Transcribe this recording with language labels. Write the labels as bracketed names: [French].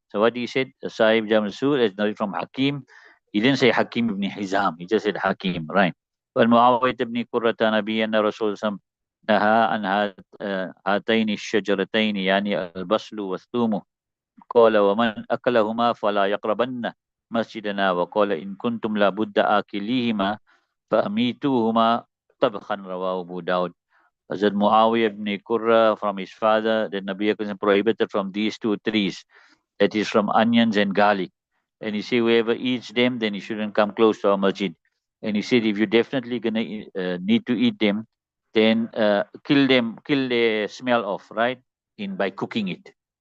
[English] So what he said, Sahib Jamil Usul is narrated from Hakim. He didn't say Hakim ibn Hizam. He just said Hakim. Right. [Arabic] When Muawiyah ibn Qurrata Nabiyana Rasul نهى عن هاتين الشجرتين يعني البصل والثوم، قال ومن أكلهما فلا يقربن مسجدنا، وقال إن كنتم لابد آكليهما فأميتوهما طبخا، رواه أبو داود. [English] Hazrat Muawiyah ibn Qurra from his father, that Nabi Akram prohibited from these two trees, that is from onions and garlic. And he said, whoever eats them, then he shouldn't come close to our masjid. And he said, if you're definitely gonna need to eat them, then kill them, kill the smell off, right? In by cooking it.